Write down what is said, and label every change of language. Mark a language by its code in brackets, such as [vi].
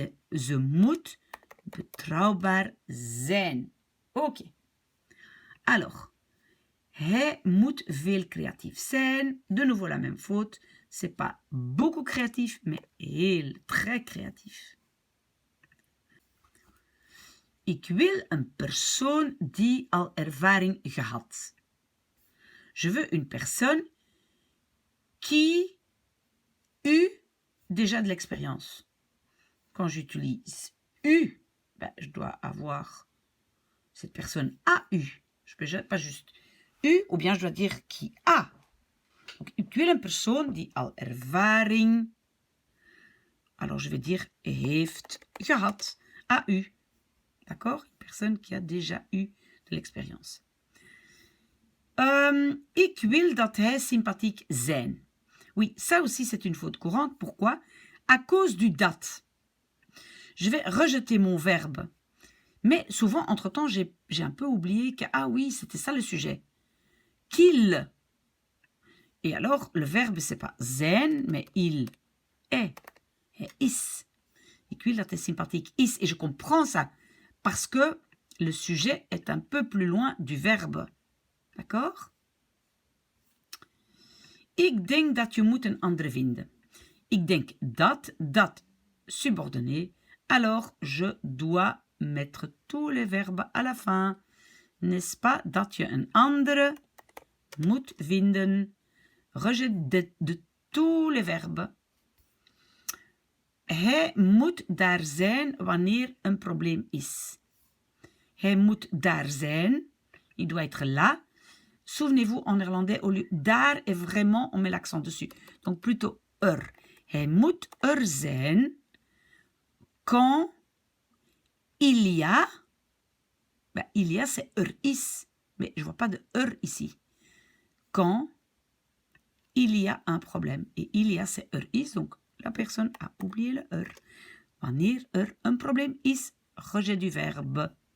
[nl] Ze moet betrouwbaar zijn. Ok. Alors, hij moet veel creatief zijn. [fr] De nouveau la même faute. C'est pas beaucoup créatif, mais heel, très créatif. [nl] Ik wil een persoon die al ervaring gehad. [fr] Je veux une personne qui eut déjà de l'expérience. Quand j'utilise eu, ben, je dois avoir cette personne a eu. Je peux pas juste u, ou bien je dois dire qui a. Donc, [nl] ik wil een persoon die al ervaring. [fr] Alors, je vais dire [nl] heeft gehad, [fr] a eu. D'accord? Une personne qui a déjà eu de l'expérience. [nl] Ik wil dat hij sympathiek zijn. [fr] Oui, ça aussi c'est une faute courante. Pourquoi? À cause du dat. Je vais rejeter mon verbe. Mais souvent, entre-temps, j'ai un peu oublié que, ah oui, c'était ça le sujet. Qu'il. Et alors, le verbe, c'est pas zijn, mais il est. Et is. [nl] Ik wil dat hij sympathiek is. [fr] Et je comprends ça. Parce que le sujet est un peu plus loin du verbe. D'accord? [nl] Ik denk dat je moet een andere vinden. Ik denk dat [fr] subordonné. Alors, je dois mettre tous les verbes à la fin. n'est-ce pas, [nl] dat je een andere moet vinden. [fr] Rejet de tous les verbes. [nl] Hij moet daar zijn wanneer een probleem is. Hij moet daar zijn. [fr] Il doit être là. Souvenez-vous, en néerlandais, au lieu daar est vraiment, on met l'accent dessus. Donc plutôt er. [nl] Hij moet er zijn [fr] quand il y a. Ben, il y a, c'est er is. Mais je ne vois pas de er ici. Quand il y a un problème. Et il y a, c'est er is. Donc la personne a oublié le er. [nl] Wanneer er een probleem is, [fr] rejet du verbe.